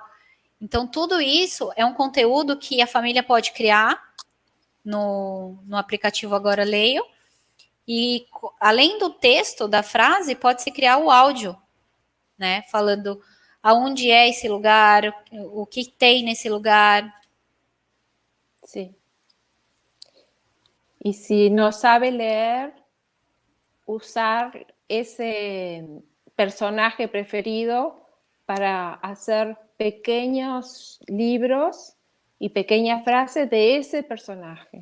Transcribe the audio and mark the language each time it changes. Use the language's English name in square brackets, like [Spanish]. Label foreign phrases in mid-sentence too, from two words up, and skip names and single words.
[Portuguese] Então, tudo isso é um conteúdo que a família pode criar no aplicativo Agora Leio. E, além do texto da frase, pode-se criar o áudio, né? Falando aonde é esse lugar, o que tem nesse lugar. [Spanish] Sí. Y si no sabe leer, usar ese personaje preferido para hacer pequeños libros y pequeñas frases de ese personaje.